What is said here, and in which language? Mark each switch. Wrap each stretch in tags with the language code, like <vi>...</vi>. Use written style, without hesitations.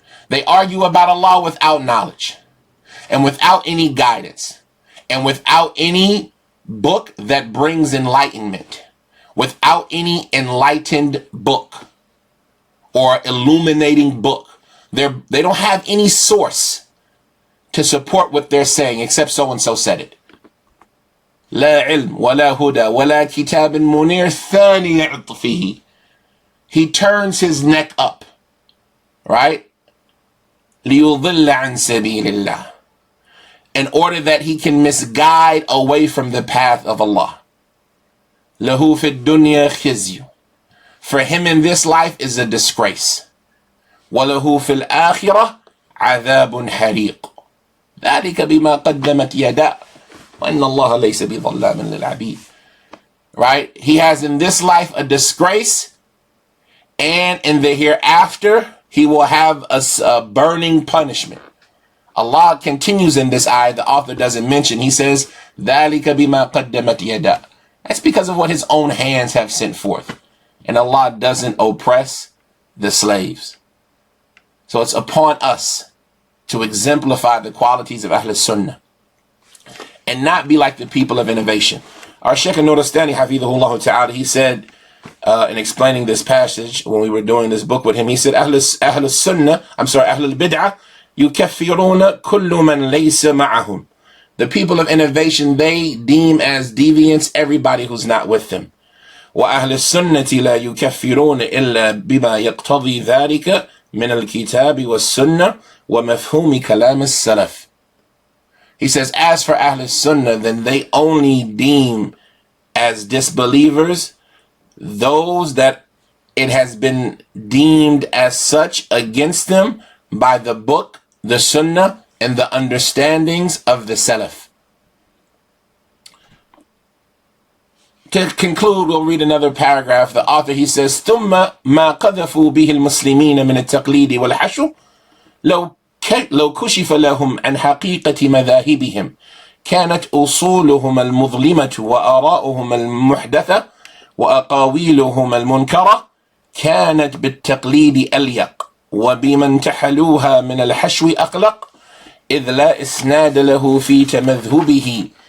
<en>They argue about Allah without knowledge and without any guidance and without any book that brings enlightenment, without any enlightened book or illuminating book. They don't have any source to support what they're saying except so-and-so said it.</en> <ar>لا علم ولا هدى ولا كتاب منير ثاني عطفه.</ar> <en>He turns his neck up, right?</en> <ar>ليضل عن سبيل الله.</ar> <en>In order that he can misguide away from the path of Allah.</en> <ar>له في الدنيا خزي.</ar> <en>For him in this life is a disgrace.</en> <ar>وله في الآخرة عذاب حريق. ذلك بما قدمت يداه. وإن الله ليس بظلام للعبيد.</ar> <en>Right? He has in this life a disgrace, and in the hereafter he will have a burning punishment. Allah continues in this ayah, the author doesn't mention. He says,</en> <ar>ذلك بما قدمت يداه.</ar> <en>That's because of what his own hands have sent forth. And Allah doesn't oppress the slaves. So it's upon us to exemplify the qualities of Ahl Sunnah and not be like the people of innovation. Our Shaykh Nuristani, Hafidhahullah Ta'ala, he said, in explaining this passage when we were doing this book with him, he said, Ahl Sunnah, Ahl al-Bid'ah,</en> <ar>yukaffiruna kullu man laysa ma'ahum.</ar> <en>The people of innovation, they deem as deviants everybody who's not with them.</en> <ar>وأهل السنة لا يكفرون إلا بما يقتضي ذلك من الكتاب والسنة ومفهوم كلام السلف.</ar> <en>He says, as for Ahl Sunnah, then they only deem as disbelievers those that it has been deemed as such against them by the book, the Sunnah, and the understandings of the Salaf. To conclude, we'll read another paragraph. The author, he says,</en> <ar>ثم ما قذفوا به المسلمين من التقليد والحشو لو كشف لهم عن حقيقة مذاهبهم كانت أصولهم المظلمة وآراؤهم المحدثة وأقاويلهم المنكرة كانت بالتقليد أليق وبمن تحلوها من الحشو أقلق إذ لا إسناد له في تمذهبه</ar>